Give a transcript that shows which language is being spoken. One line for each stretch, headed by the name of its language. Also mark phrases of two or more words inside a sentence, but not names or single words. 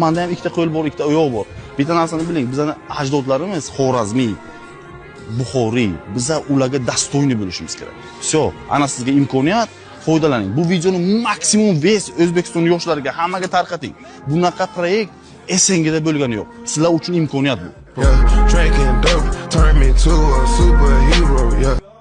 Uzbek: Menda ham ikkita qo'l bor, ikkita oyoq bor. Bitta narsani biling, bizning ajdodlarimiz Xorazmiy, Buxoriy, biza ularga dastoyni bo'lishimiz kerak. Всё, ana sizga imkoniyat, foydalaning. Bu videoni maksimum vez O'zbekiston yoshlariga hammaga tarqating. Bunaqa proyekt SNGda bo'lgani yo'q. Sizlar uchun imkoniyat bu.
English: Drinking dope turned me to a superhero, yeah.